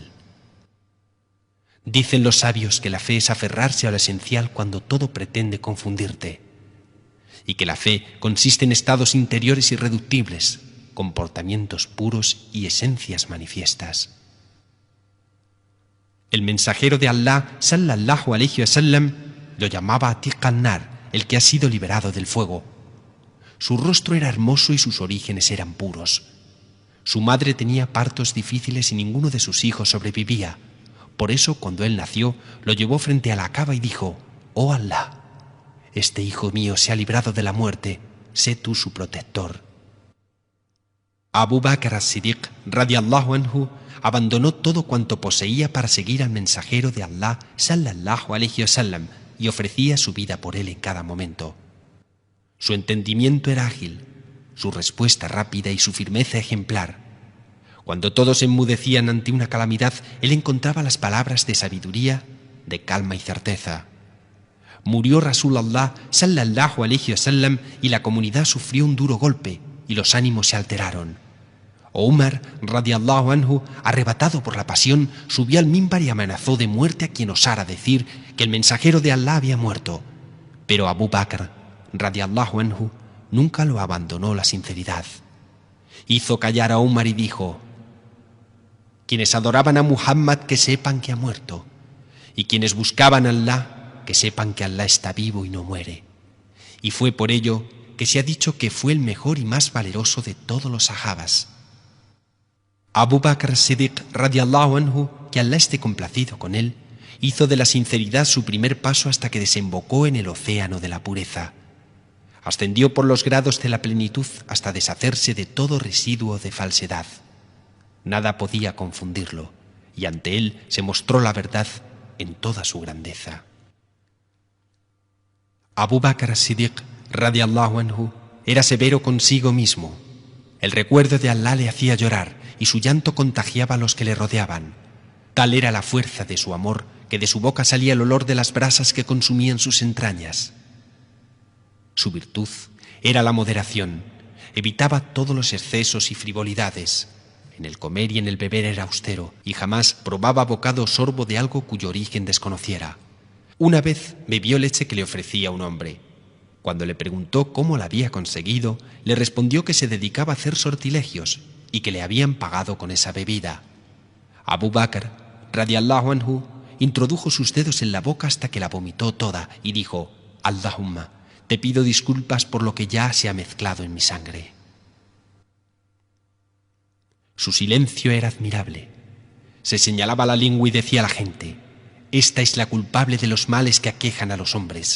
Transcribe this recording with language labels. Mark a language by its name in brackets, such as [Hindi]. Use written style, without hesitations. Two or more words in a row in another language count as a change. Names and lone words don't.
[Spanish] Dicen los sabios que la fe es aferrarse a lo esencial cuando todo pretende confundirte, y que la fe consiste en estados interiores irreductibles, comportamientos puros y esencias manifiestas. El mensajero de Allah, [Arabic] صلى الله عليه وسلم, [Spanish] lo llamaba Atiq an-Nar, el que ha sido liberado del fuego. Su rostro era hermoso y sus orígenes eran puros. Su madre tenía partos difíciles y ninguno de sus hijos sobrevivía. Por eso, cuando él nació, lo llevó frente a la Kaaba y dijo: «Oh Allah, este hijo mío se ha librado de la muerte, sé tú su protector». Abu Bakr as-Siddiq, [Arabic] رضي الله عنه, [Spanish] abandonó todo cuanto poseía para seguir al mensajero de Allah, [Arabic] صلى الله عليه وسلم, [Spanish] y ofrecía su vida por él en cada momento. Su entendimiento era ágil, su respuesta rápida y su firmeza ejemplar. Cuando todos enmudecían ante una calamidad, él encontraba las palabras de sabiduría, de calma y certeza. Murió Rasulullah, [Arabic] صلى الله عليه وسلم, [Spanish] y la comunidad sufrió un duro golpe y los ánimos se alteraron. Umar, [Arabic] رضي الله عنه, [Spanish] arrebatado por la pasión, subió al mimbar y amenazó de muerte a quien osara decir que el mensajero de Allah había muerto. Pero Abu Bakr, [Arabic] رضي الله عنه, [Spanish] nunca lo abandonó la sinceridad. Hizo callar a Umar y dijo: «Quienes adoraban a Muhammad, que sepan que ha muerto, y quienes buscaban a Allah, que sepan que Allah está vivo y no muere». Y fue por ello que se ha dicho que fue el mejor y más valeroso de todos los sahabas. Abu Bakr as-Siddiq, [Arabic] رضي الله عنه, [Spanish] que Allah esté complacido con él, hizo de la sinceridad su primer paso hasta que desembocó en el océano de la pureza. Ascendió por los grados de la plenitud hasta deshacerse de todo residuo de falsedad. Nada podía confundirlo, y ante él se mostró la verdad en toda su grandeza. Abu Bakr as-Siddiq, [Arabic] رضي الله عنه, [Spanish] era severo consigo mismo. El recuerdo de Allah le hacía llorar y su llanto contagiaba a los que le rodeaban. Tal era la fuerza de su amor que de su boca salía el olor de las brasas que consumían sus entrañas. Su virtud era la moderación. Evitaba todos los excesos y frivolidades. En el comer y en el beber era austero y jamás probaba bocado o sorbo de algo cuyo origen desconociera. Una vez bebió leche que le ofrecía un hombre. Cuando le preguntó cómo la había conseguido, le respondió que se dedicaba a hacer sortilegios y que le habían pagado con esa bebida. Abu Bakr, [Arabic] رضي الله عنه, [Spanish] introdujo sus dedos en la boca hasta que la vomitó toda y dijo: Allahumma, te pido disculpas por lo que ya se ha mezclado en mi sangre. Su silencio era admirable. Se señalaba la lengua y decía a la gente: esta es la culpable de los males que aquejan a los hombres.